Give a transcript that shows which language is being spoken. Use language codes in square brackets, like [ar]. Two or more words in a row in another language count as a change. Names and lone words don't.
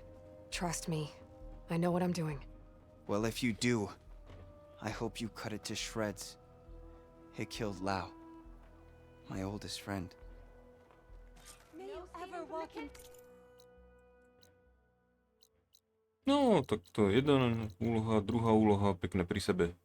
[en] Trust me. I know what I'm doing. Well, if you do, I hope you cut it to shreds. It killed Lau, my oldest friend. May you ever walk in... [sk] No, tak to je jedna úloha, druhá úloha, pekne pri sebe.